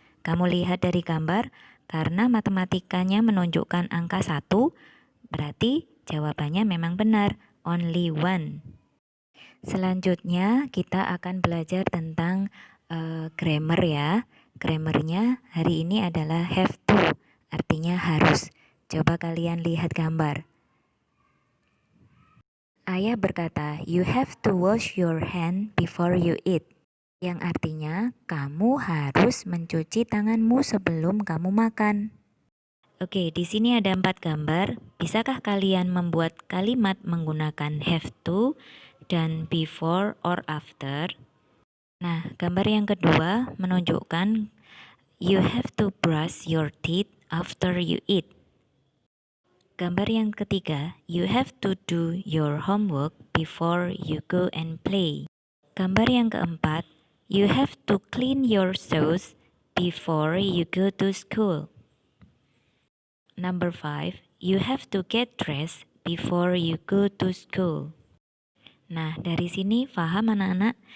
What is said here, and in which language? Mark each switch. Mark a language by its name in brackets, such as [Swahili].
[Indonesian] Kamu lihat dari gambar, karena matematikanya menunjukkan angka 1, berarti jawabannya memang benar, [English] only one. [Indonesian] Selanjutnya kita akan belajar tentang grammar ya. Grammarnya hari ini adalah have to, artinya harus. Coba kalian lihat gambar. Ayah berkata, [English] you have to wash your hand before you eat. [Indonesian] Yang artinya, kamu harus mencuci tanganmu sebelum kamu makan. Oke, di sini ada 4 gambar. Bisakah kalian membuat kalimat menggunakan have to dan before or after? Nah, gambar yang kedua menunjukkan [English] you have to brush your teeth after you eat. [Indonesian] Gambar yang ketiga, [English] you have to do your homework before you go and play. [Indonesian] Gambar yang keempat, [English] you have to clean your shoes before you go to school. Number 5, you have to get dressed before you go to school. [Indonesian] Nah, dari sini paham anak-anak?